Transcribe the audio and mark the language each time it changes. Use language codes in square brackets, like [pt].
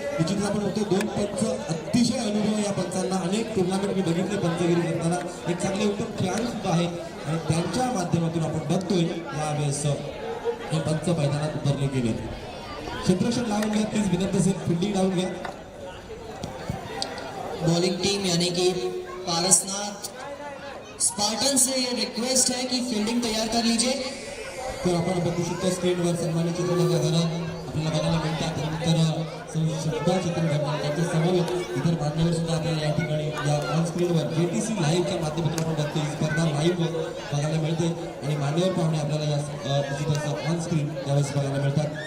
[mr] निश्चितच आपण बघतो दोन पंच अतिशय अनुभव या पंचांना. अनेक टुर्नामेंट मी बघितले पंचगिरी करताना. एक चांगले उत्तम खेळाडू सुद्धा आहेत आणि त्यांच्या माध्यमातून आपण बघतोय यावेळेस हे पंच मैदानात उतरले गेले. क्षेत्ररक्षण लावून घ्या प्लीज, विनंती असेल. फिल्डिंग लावून घ्या. [hi] बॉलिंग टीम यानी कि पारसनाथ स्पार्टन से ये रिक्वेस्ट है कि फील्डिंग तैयार कर लीजिए. [mr] तर आपण बघू शकतो स्क्रीनवर सन्मान्य चित्रनगर आपल्याला बघायला मिळतात. त्यानंतर सुद्धा चित्रनगर त्यांच्या समोर इतर मान्यवर सुद्धा आपल्याला या ठिकाणी या ऑन स्क्रीनवर JTC लाईव्हच्या माध्यमातून आपण बघतो ही स्पर्धा लाईव्ह बघायला मिळते. आणि मान्यवर पाहुणे आपल्याला या ऑन स्क्रीन यावेळेस बघायला मिळतात.